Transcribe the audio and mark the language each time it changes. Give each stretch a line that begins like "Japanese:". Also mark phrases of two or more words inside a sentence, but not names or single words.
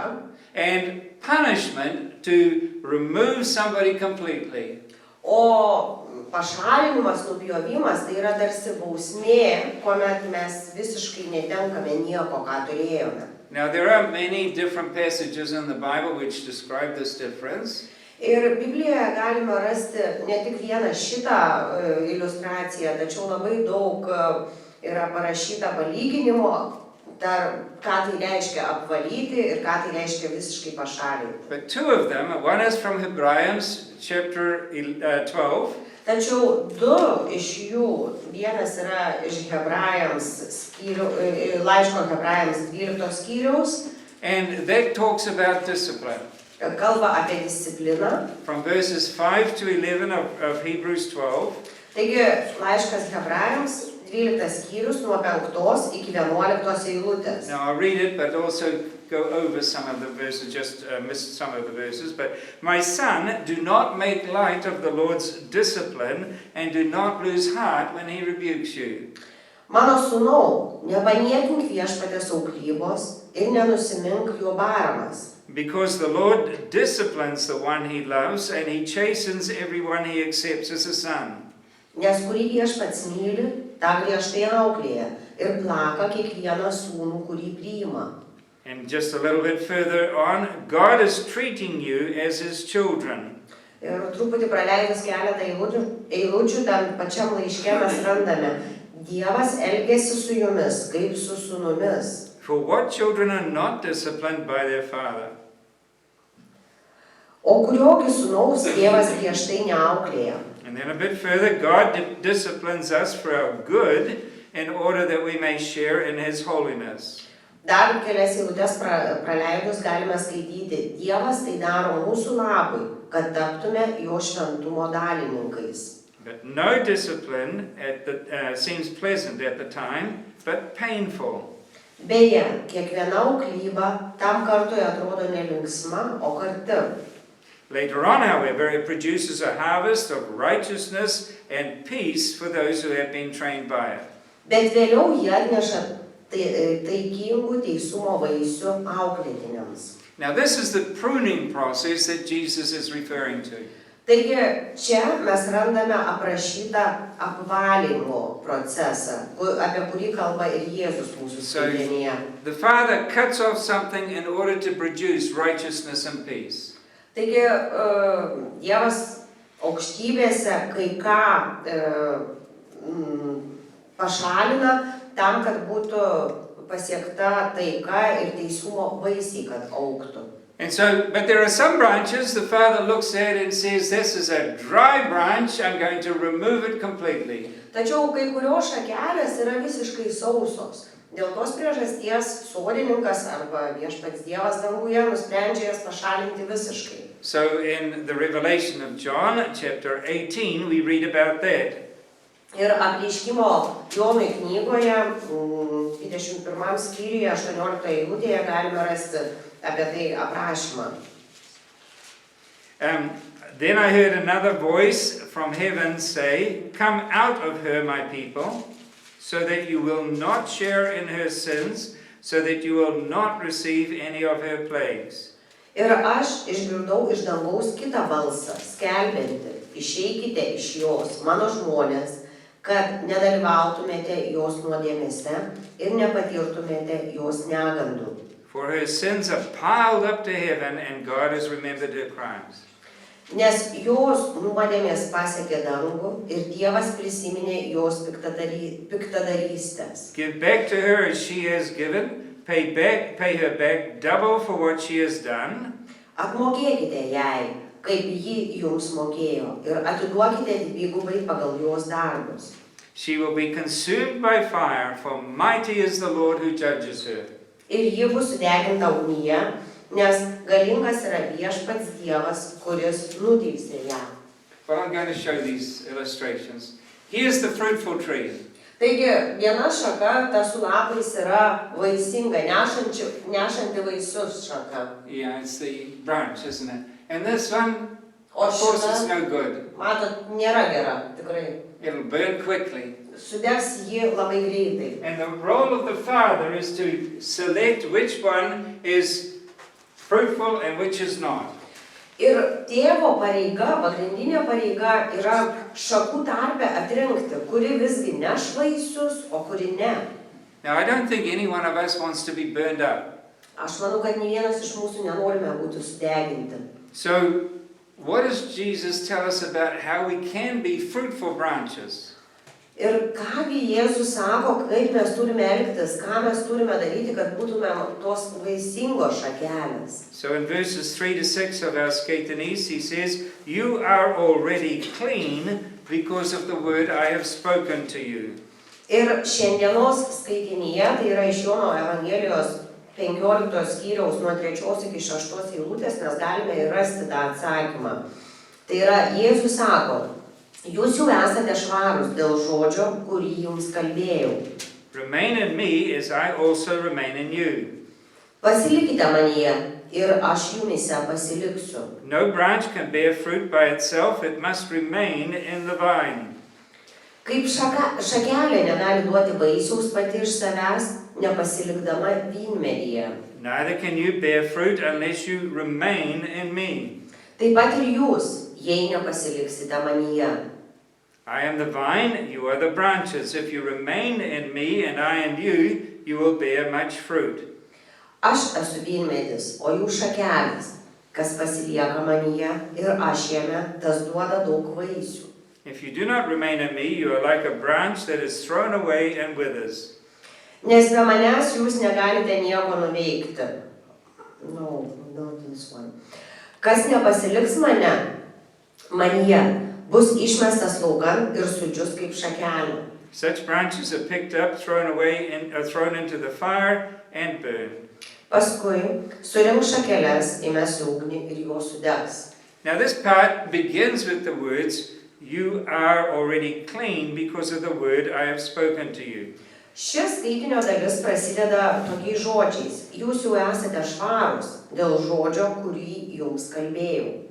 English: and punishment to remove somebody completely.
Lithuanian: O pašalinimas, nupjovimas tai yra tarsi bausmė, kuomet mes visiškai netenkame nieko, ką turėjome.
English: Now there are many different passages in the Bible which describe this difference.
Lithuanian: Ir Biblijoje galime rasti ne tik vieną šitą iliustraciją, tačiau labai daug yra parašyta palyginimo, ką tai reiškia apvalyti ir ką tai reiškia visiškai pašalinti.
English: But two of them, one is from Hebrews chapter 12.
Lithuanian: Tačiau du iš jų, vienas yra iš laiško Hebrajams 12 skyriaus,
English: And that talks about discipline.
Lithuanian: kalba apie discipliną.
English: From verses 5 to 11 of Hebrews 12.
Lithuanian: Taigi, laiškas Hebrajams 12 skyrius nuo 5 iki 11 eilutės.
English: Now I'll read it, but also go over some of the verses, just miss some of the verses. But my son, do not make light of the Lord's discipline, and do not lose heart when he rebukes you.
Lithuanian: Mano sūnau, nepaniekink Viešpaties auklybos ir nenusimink jo baramas.
English: Because the Lord disciplines the one he loves, and he chastens everyone he accepts as a son.
Lithuanian: Nes kurį Viešpats myli, tą griežtai auklėja ir plaka kiekvieną sūnų, kurį priima.
English: And just a little bit further on, God is treating you as His children.
Lithuanian: Ir truputį praleidus keletą eilučių tam pačiam laiške mes randame, Dievas elgiasi su jumis kaip su sūnumis.
English: For what children are not disciplined by their father?
Lithuanian: O kuriogi sūnaus Dievas griežtai neauklėja.
English: And then a bit further, God disciplines us for our good in order that we may share in His holiness.
Lithuanian: Dar kelias eilutes praleidus galime skaityti, Dievas tai daro mūsų labui, kad taptume jo šventumo dalininkais.
English: But no discipline seems pleasant at the time, but painful.
Lithuanian: Beje, kiekviena auklyba tam kartui atrodo nelinksma, o kartu.
English: Later on, however, it produces a harvest of righteousness and peace for those who have been trained by it.
Lithuanian: Bet vėliau jie atneša taikingų teisumo vaisių auklėtiniams.
English: Now, this is the pruning process that Jesus is referring to.
Lithuanian: Taigi, čia mes randame aprašytą apvalymo procesą, apie kurį kalba ir Jėzus mūsų skaitinėje.
English: The Father cuts off something in order to produce righteousness and peace.
Lithuanian: Taigi, Dievas aukštybėse kai ką pašalina tam, kad būtų pasiekta taika ir teisumo vaisiai, kad augtų.
English: And so, but there are some branches the Father looks at and says, this is a dry branch, I'm going to remove it completely.
Lithuanian: Tačiau kai kurios šakelės yra visiškai sausos. Dėl tos priežasties sodininkas arba viešpats Dievas danguje nusprendžia jas pašalinti visiškai.
English: So in the Revelation of John, chapter 18, we read about that.
Lithuanian: Ir apreiškimo Jonui knygoje, 21 skyriuje, 18 eilutėje galime rasti apie tai aprašymą.
English: Then I heard another voice from heaven say, come out of her, my people, so that you will not share in her sins, so that you will not receive any of her plagues.
Lithuanian: Ir aš išgirdau iš dangaus kitą balsą, skelbiantį, išeikite iš jos, mano žmonės, kad nedalyvautumėte jos nuodėmėse ir nepatirtumėte jos negandų.
English: For her sins are piled up to heaven, and God has remembered her crimes.
Lithuanian: Nes jos nuodėmės pasiekė dangų ir Dievas prisiminė jos piktadarystės.
English: Give back to her as she has given, pay her back double for what she has done.
Lithuanian: Apmokėkite jai, kaip ji jums mokėjo, ir atiduokite dvigubai pagal jos darbus.
English: She will be consumed by fire, for mighty is the Lord who judges her.
Lithuanian: Ir ji bus sudeginta ugnyje, nes galingas yra viešpats Dievas, kuris nuteisė ją.
English: Well, I'm going to show these illustrations. Here's the fruitful tree.
Lithuanian: Taigi, viena šaka, ta su lapais yra vaisinga, nešanti vaisius šaka.
English: Yeah, it's the branch, isn't it? And this one,
Lithuanian: O
English: of course, it's
Lithuanian: šita,
English: no good.
Lithuanian: matot, nėra gera, tikrai.
English: It'll burn quickly.
Lithuanian: Sudegs ji labai greitai.
English: And the role of the Father is to select which one is fruitful and which is not.
Lithuanian: Ir tėvo pareiga, pagrindinė pareiga yra šakų tarpe atrinkti, kuri visgi neš vaisius, o kuri ne.
English: Now, I don't think any one of us wants to be burned up.
Lithuanian: Aš manau, kad nei vienas iš mūsų nenorime būti sudeginti.
English: So, what does Jesus tell us about how we can be fruitful branches?
Lithuanian: Ir kągi Jėzus sako, kaip mes turime elgtis, ką mes turime daryti, kad būtume tos vaisingos šakelės.
English: So in verses 3 to 6 of our skaitinys, he says, you are already clean because of the word I have spoken to you.
Lithuanian: Ir šiandienos skaitinyje, tai yra iš Jono Evangelijos 15 skyriaus nuo 3 iki 6 eilutės, mes galime ir rasti tą atsakymą. Tai yra, Jėzus sako, jūs jau esate švarūs dėl žodžio, kurį jums kalbėjau.
English: Remain in me as I also remain in you.
Lithuanian: Pasilikite manyje ir aš jumise pasiliksiu.
English: No branch can bear fruit by itself, it must remain in the vine.
Lithuanian: Kaip šakelė negali duoti vaisiaus pati iš savęs, nepasilikdama vynmedyje.
English: Neither can you bear fruit unless you remain in me.
Lithuanian: Taip pat ir jūs, jei nepasiliksite manyje.
English: I am the vine, you are the branches. If you remain in me and I in you, you will bear much fruit.
Lithuanian: Aš esu vynmedis, o jūs šakelės. Kas pasilieka manyje ir aš jame, tas duoda daug vaisių.
English: If you do not remain in me, you are like a branch that is thrown away and withers.
Lithuanian: Nes be manęs jūs negalite nieko nuveikti.
English: No, not this one.
Lithuanian: Kas nepasiliks manyje, bus išmestas laukan ir sudžius kaip šakelė.
English: Such branches are picked up, thrown away, and are thrown into the fire and burned.
Lithuanian: Paskui surink šakeles, įmes į ugnį ir jos sudegs.
English: Now this part begins with the words, "You are already clean because of the word I have spoken to you."
Lithuanian: Šis skaitinio dalis prasideda tokiais žodžiais. Jūs jau esate švarūs dėl žodžio, kurį jums kalbėjau.